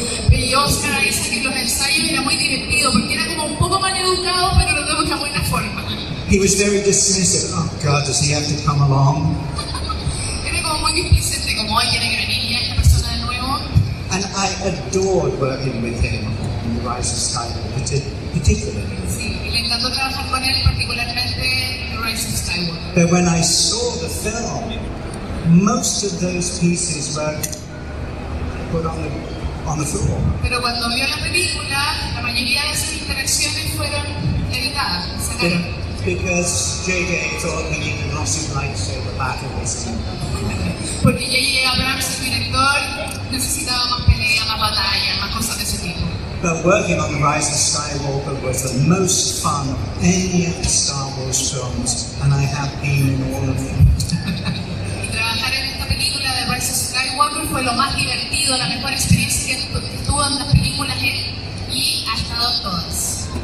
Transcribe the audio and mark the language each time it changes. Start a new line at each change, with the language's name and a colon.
Spanish: Y Oscar Isaac en los ensayos era muy divertido porque era como un poco mal educado, pero lo de una buena forma.
English: He was very dismissive. Oh God, does he have to come along?
Spanish: Era como muy displicente, como hoy tiene que venir ya esta persona de nuevo.
English: And I adored working with him in the Rise of Skywalker, particularly.
Spanish: Sí, y le encantó trabajar con él, particularmente en The Rise of Skywalker.
English: But when I saw the film, most of those pieces were put on the floor.
Spanish: Pero cuando vio la película, la mayoría de esas interacciones fueron editadas, sacaron.
English: Because J.J. thought he needed lots of lightsaber battles.
Spanish: Porque J.J. Abrams, el director, necesitaba más pelea, más batalla, más cosas de ese tipo.
English: But working on The Rise of Skywalker was the most fun of any of the Star Wars films, and I have been in all of them.
Spanish: Y trabajar en esta película de Rise of Skywalker fue lo más divertido, la mejor experiencia que tuvo en las películas y ha estado en todas.